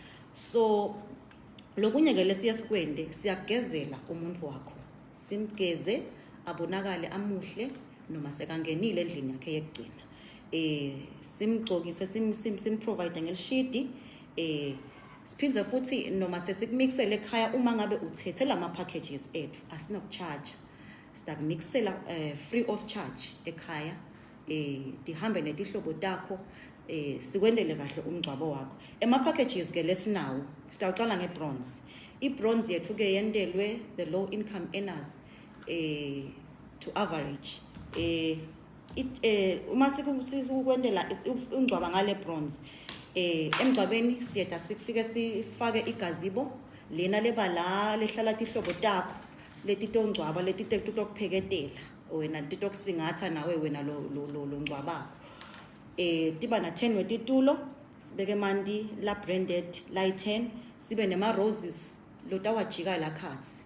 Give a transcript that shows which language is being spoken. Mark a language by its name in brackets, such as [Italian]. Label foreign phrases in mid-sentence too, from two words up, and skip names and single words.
[Swati] so lokunye ke lesiyasikwende siyagezela umuntu wakho simgeze abonakale amuhle noma sekangenile endlini yakhe yekugcina simgcokise sim provide ngelishidi siphinze futhi noma sesikumixele ekhaya uma ngabe uthethe lama packages ethu asinokucharge sidakumixela [English] free of charge [Swati] ekhaya dihambe netihlobo takho sikwendele kahle umgcwabo wakho ema packages ke lesinawo sitawucala ngebronze ibronze yethu ke yendelwe [English] the low income earners to average [Swati] uma sikukwendela umgcwaba ngale bronze emgcwabeni siyeta sikufike sifake igazibo lena leba la lehlala tihlobo takho letitongcwaba letitekupheketela wena titokusingatha nawe wena lo ngcwabakho tiba na 10 wetitulo sibeke mandi la branded la 10 sibe nema roses lotawajika la cards